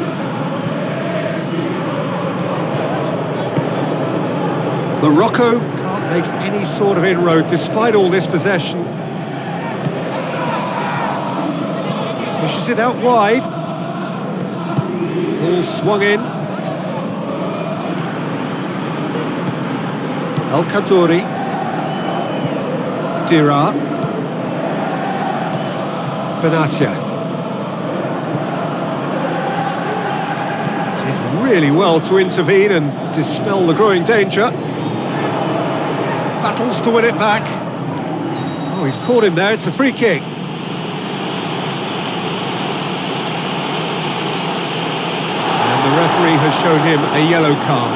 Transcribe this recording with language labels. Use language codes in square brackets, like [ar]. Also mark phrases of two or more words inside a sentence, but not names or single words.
[en] Morocco can't make any sort of inroad despite all this possession. Pushes it out wide. Ball swung in. El Khattaoui. Dira. Benatia. Really well to intervene and dispel the growing danger. Battles to win it back. Oh, he's caught him there, it's a free kick. And the referee has shown him a yellow card.